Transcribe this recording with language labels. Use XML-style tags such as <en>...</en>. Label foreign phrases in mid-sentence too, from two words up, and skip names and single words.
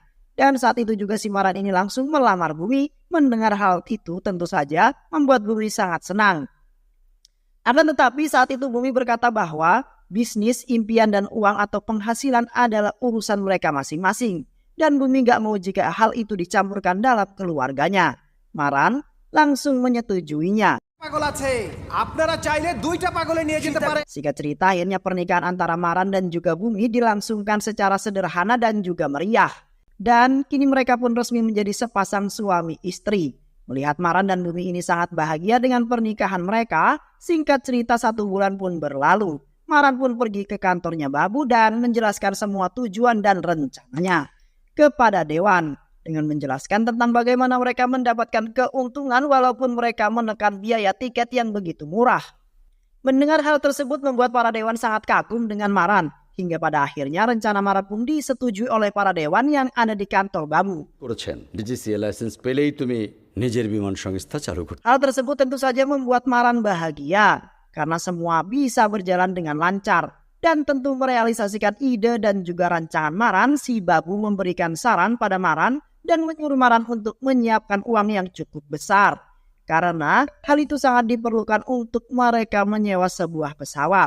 <id>Dan saat itu juga si Maran ini langsung melamar Bumi. Mendengar hal itu tentu saja membuat Bumi sangat senang. Akan tetapi saat itu Bumi berkata bahwa bisnis, impian dan uang atau penghasilan adalah urusan mereka masing-masing. Dan Bumi gak mau jika hal itu dicampurkan dalam keluarganya. Maran langsung menyetujuinya.</id> <bn>পাগল আছে আপনারা চাইলে দুইটা পাগলে নিয়ে যেতে পারে।</bn> <id>Singkat cerita, akhirnya pernikahan antara Maran dan juga Bumi dilangsungkan secara sederhana dan juga meriah. Dan kini mereka pun resmi menjadi sepasang suami istri. Melihat Maran dan Bumi ini sangat bahagia dengan pernikahan mereka, singkat cerita 1 bulan pun berlalu. Maran pun pergi ke kantornya Babu dan menjelaskan semua tujuan dan rencananya kepada Dewan. Dengan menjelaskan tentang bagaimana mereka mendapatkan keuntungan walaupun mereka menekan biaya tiket yang begitu murah. Mendengar hal tersebut membuat para dewan sangat kagum dengan Maran. Hingga pada akhirnya rencana Maran pun disetujui oleh para dewan yang ada di kantor Babu.</id> <bn>ডিজিসিএ লাইসেন্স পেলেই তুমি নিজের বিমান সংস্থা চালু করতে।</bn> <id>Hal tersebut tentu saja membuat Maran bahagia karena semua bisa berjalan dengan lancar. Dan tentu merealisasikan ide dan juga rancangan Maran, si Babu memberikan saran pada Maran dan menyuruh Maran untuk menyiapkan uang yang cukup besar. Karena hal itu sangat diperlukan untuk mereka menyewa sebuah pesawat.</id>